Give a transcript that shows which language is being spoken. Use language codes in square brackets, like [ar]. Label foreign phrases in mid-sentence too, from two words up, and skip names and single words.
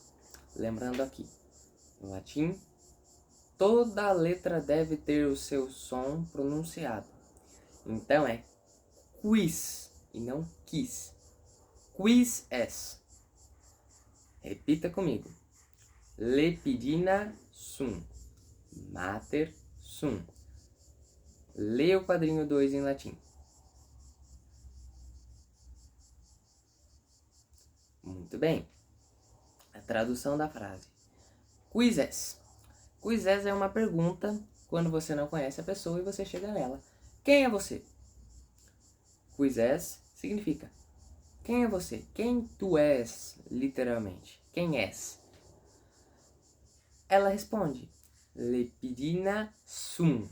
[pt] Lembrando aqui, no latim, toda letra deve ter o seu som pronunciado. Então é quis e não quis. [la] Quis es. [pt] Repita comigo. [la] Lepidina sum. Mater sum. [pt] Leia o quadrinho 2 em latim. Muito bem. A tradução da frase. [la] Quis es. Quis es [pt] é uma pergunta quando você não conhece a pessoa e você chega nela. Quem é você? [la] Quis es [pt] significa quem é você? Quem tu és, literalmente. Quem és? Ela responde, [la] lepidina sum.